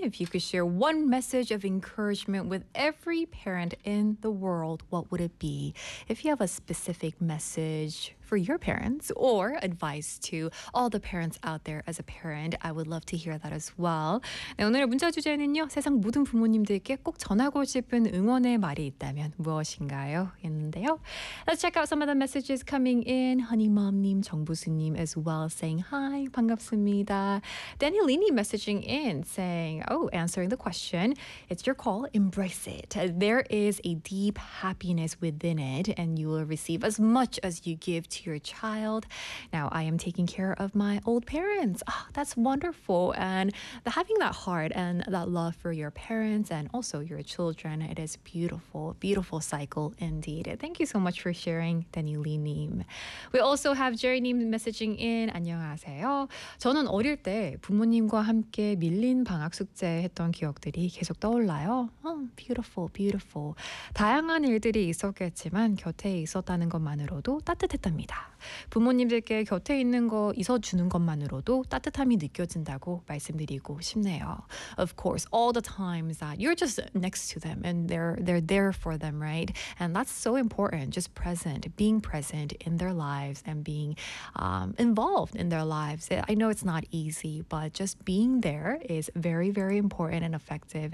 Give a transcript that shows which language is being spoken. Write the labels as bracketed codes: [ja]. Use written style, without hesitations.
[en] If you could share one message of encouragement with every parent in the world, what would it be? If you have a specific message for your parents or advice to all the parents out there as a parent, I would love to hear that as well. [ko] 네, 오늘의 문자 주제는요, 세상 모든 부모님들께 꼭 전하고 싶은 응원의 말이 있다면 무엇인가요? 있는데요. [en] Let's check out some of the messages coming in. Honeymom님, 정부수님 as well saying hi, [ko] 반갑습니다. [en] Danielini messaging in saying, oh, answering the question, it's your call, embrace it. There is a deep happiness within it and you will receive as much as you give to your child. Now, I am taking care of my old parents. Oh, that's wonderful. And the having that heart and that love for your parents and also your children, it is beautiful, beautiful cycle indeed. Thank you so much for sharing, Danielini님. We also have Jerry님 messaging in. [ko] 안녕하세요. 저는 어릴 때 부모님과 함께 밀린 방학 숙제 했던 기억들이 계속 떠올라요. [en] Oh, beautiful, beautiful. [ko] 다양한 일들이 있었겠지만 곁에 있었다는 것만으로도 따뜻했답니다. 부모님들께 곁에 있는 거 있어주는 것만으로도 따뜻함이 느껴진다고 말씀드리고 싶네요. [en] Of course, all the times that you're just next to them and they're there for them, right? And that's so important, just present, being present in their lives and being involved in their lives. I know it's not easy, but just being there is very, very important and effective.